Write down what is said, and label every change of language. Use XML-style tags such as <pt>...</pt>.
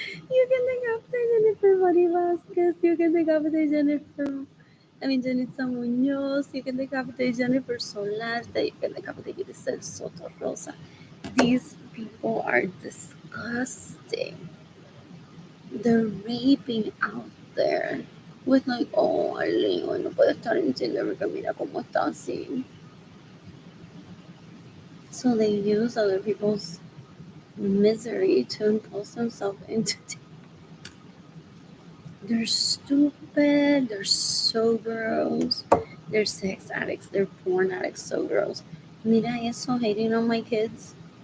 <en>You can decapitate Jennifer Mari Vasquez. You can decapitate Jenitza Munoz. You can decapitate Jennifer Solarte. You can decapitate Grisel Soto Rosa. These people are disgusting. They're raping out there with like, oh, Arlene,</en> <es>hoy no puede estar en Tinder porque mira cómo está así.</es> <en>So they use other people's misery to impose themselves into. They're stupid. They're so gross. They're sex addicts. They're porn addicts. So gross.</en> <es>Mira eso,</es> <en>hating on my kids.</en>